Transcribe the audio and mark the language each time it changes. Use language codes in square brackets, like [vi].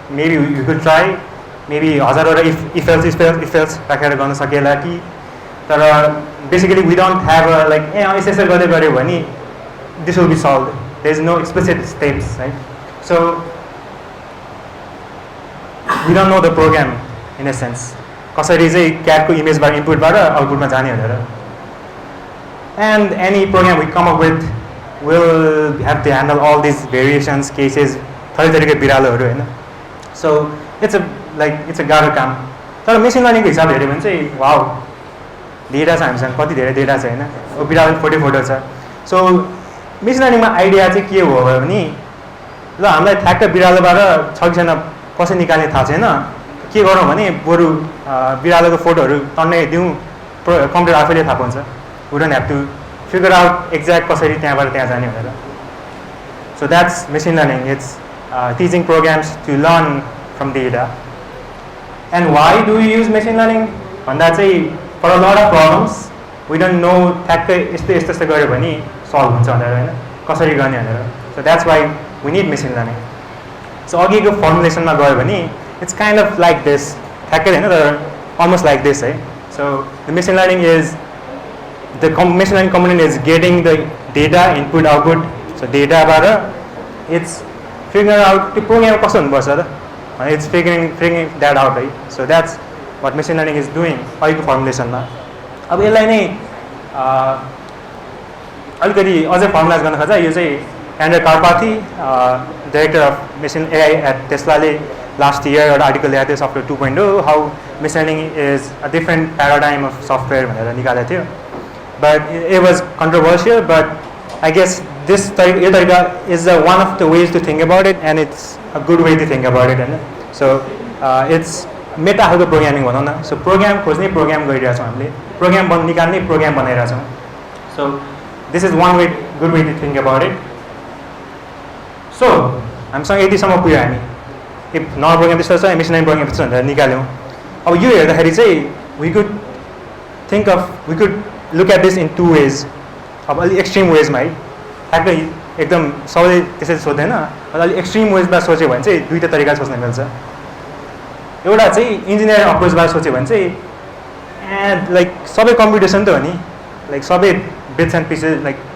[en] Maybe you could try, maybe हजारवटा if else [ne] राखेर गर्न सकिएला कि, तर [en] basically we don't have a like [ne] यसो गर्दै गर्यो भने [en] this will be solved. There is no explicit steps, right? So we don't know the program in a sense. [ne] कसरी चाहिँ cat को image बाट input बाट output मा जाने भनेर. [en] And any program we come up with will have to handle all these variations, cases, [ne] थरीथरीको बिरालोहरु हैन. [en] So it's a [ne] गाह्रो काम. तर machine learning को हिसाबले हेर्यो भने चाहिँ वाउ, डेटा छ हामीसँग, कति धेरै डेटा छ हैन. अब बिरालो फोटो छ. So machine learning मा आइडिया चाहिँ के हो भने ल हामीलाई ठ्याक्क बिरालोबाट छ कि छैन कसरी निकाल्ने थाहा छैन, के गरौँ भने बरु बिरालोको फोटोहरु तन्नै दिउँ, कम्प्युटर आफैले थाहा पाउँछ. [en] We don't have to figure out exact [ne] कसरी त्यहाँबाट त्यहाँ जाने भनेर. [en] So that's machine learning. It's teaching programs to learn from data. And why do we use machine learning? [ne] भन्दा चाहिँ [en] for a lot of problems we don't know [ne] ठ्याक्कै यस्तो गर्यो भने solve हुन्छ भनेर हैन, कसरी गर्ने भनेर. [en] So that's why we need machine learning. So अघिको formulation मा गयो भने it's kind of like this, [ne] ठ्याक्कै हैन तर [en] almost like this, है. So the machine learning is the machine learning component is getting the data input output. So data बाट it's figuring out the program [ne] कस्तो हुनुपर्छ त, [en] and it's figuring that out, right? So that's what machine learning is doing अहिलेको formulation मा. [ne] अब यसलाई नै अलिकति अझै [en] formalize [ne] गर्न खोज्दा यो चाहिँ [en] Andrew Karpathy, director of machine AI at Tesla, last year एउटा article ल्याएको थियो software 2.0, how machine learning is a different paradigm of software भनेर निकालेको थियो. But it was controversial, but I guess this tariqa is one of the ways to think about it, and it's a good way to think about it. So it's meta खालको programming भनौँ न. [ne] So program खोज्ने program गरिरहेछौँ हामीले, program निकाल्ने program बनाइरहेछौँ. [en] So this is one way, good way to think about it. [ne] So हामीसँग यतिसम्म पुग्यो हामी. [en] If normal program त्यस्तो छ, machine learning program त्यस्तो भनेर निकाल्यौँ. [ne] अब यो हेर्दाखेरि चाहिँ [en] we could look at this in two ways. [ne] अब अलि extreme ways मा है, ठ्याक्कै एकदम सबैले त्यसरी सोच्दैन, अलि extreme ways मा सोच्यो भने चाहिँ दुईटा तरिका सोच्न मिल्छ. एउटा चाहिँ engineering approach बाट सोच्यो भने चाहिँ लाइक सबै कम्प्युटेसन त हो नि, लाइक सबै [en] bits and pieces, [ne] like